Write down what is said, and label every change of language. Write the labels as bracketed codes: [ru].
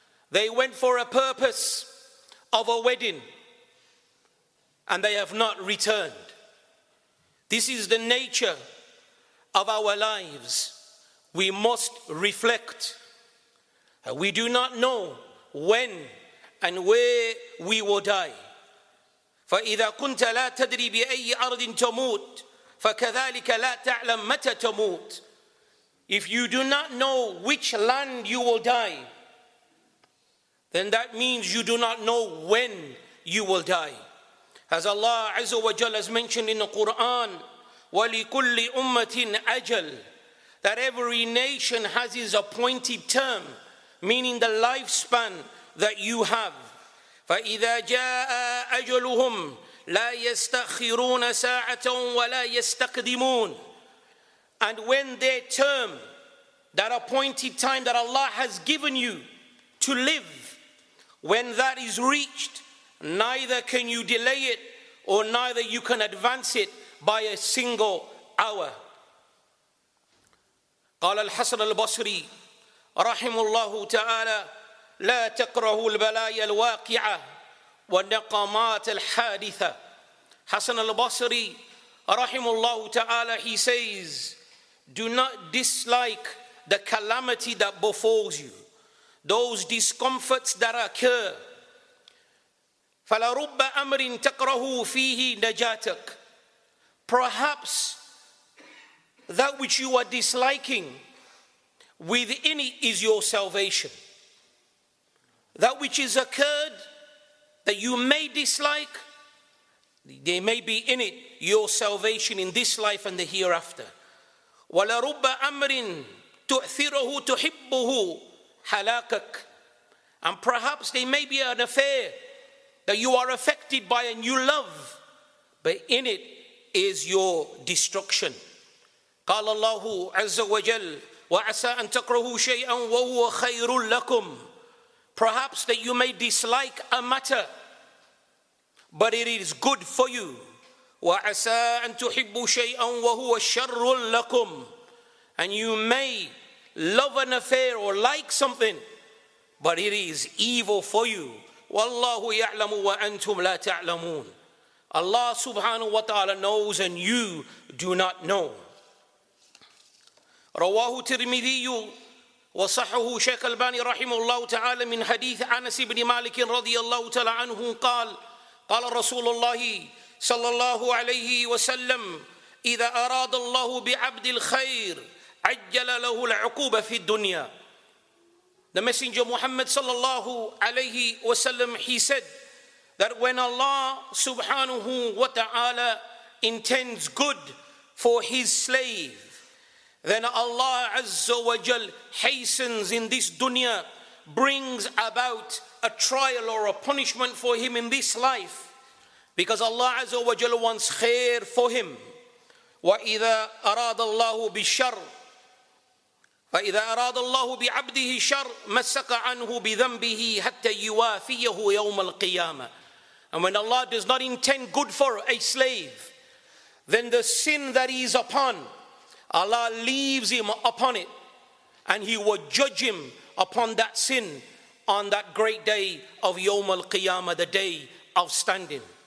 [en] They went for a purpose of a wedding, and they have not returned. This is the nature of our lives. We must reflect. We do not know when and where we will die. [ar] فإذا كنت لا تدري بأي أرض تموت فكذلك لا تعلم متى تموت. [en] If you do not know which land you will die, then that means you do not know when you will die. As Allah Azza wa Jalla has mentioned in the Quran, [ar] وَلِكُلِّ أُمَّةٍ أَجَلٍ, [en] that every nation has its appointed term, meaning the lifespan that you have. [ar] فَإِذَا جَاءَ أَجَلُهُمْ لَا يَسْتَأْخِرُونَ سَاعَةً وَلَا يَسْتَقْدِمُونَ. [en] And when their term, that appointed time that Allah has given you to live, when that is reached, neither can you delay it or neither you can advance it by a single hour. [ar] قال الحسن البصري رحمه الله تعالى لا تكرهوا البلايا الواقعة والنقمات الحادثة. [en] Hasan al-Basri rahimullah ta'ala, he says, do not dislike the calamity that befalls you, those discomforts that occur. [ar] فَلَرُبَّ أَمْرٍ تَكْرَهُ فِيهِ نَجَاتَكَ. [en] Perhaps that which you are disliking, within it is your salvation. That which is occurred that you may dislike, there may be in it your salvation in this life and the hereafter. [ar] وَلَرُبَّ أَمْرٍ تُؤْثِرُهُ تُحِبُّهُ حَلَاكَكَ. [en] And perhaps there may be an affair that you are affected by and you love, but in it is your destruction. [ar] قال الله عز وجل وَعَسَىٰ أَن تَكْرَهُوا شَيْئًا وَهُوَ خَيْرٌ لَكُمْ. [en] Perhaps that you may dislike a matter, but it is good for you. [ar] وَعَسَىٰ أَن تُحِبُّوا شَيْئًا وَهُوَ شَرٌّ لَكُمْ. [en] And you may love an affair or like something, but it is evil for you. [ar] وَاللَّهُ يَعْلَمُ وَأَنْتُمْ لَا تَعْلَمُونَ. [en] Allah subhanahu wa ta'ala knows and you do not know. [ar] رواه الترمذي وصححه شيخ الباني رحمه الله تعالى من حديث أنس بن مالك رضي الله تعالى عنه قال قال رسول الله صلى الله عليه وسلم إذا أراد الله بعبد الخير عجل له العقوبة في الدنيا. [en] The Messenger Muhammad sallallahu alayhi wasallam, he said that when Allah subhanahu wa ta'ala intends good for his slave, then Allah azza wa jal hastens in this dunya, brings about a trial or a punishment for him in this life, because Allah azza wa jal wants khair for him. [ar] وَإِذَا أَرَادَ اللَّهُ بِالشَّرِّ فإذا أراد الله بعبده الشر مسك عنه بذنبه حتى يوافيه يوم القيامة. [en] And when Allah does not intend good for a slave, then the sin that he is upon, Allah leaves him upon it, and he will judge him upon that sin on that great day of Yawm al-Qiyamah, the day of standing.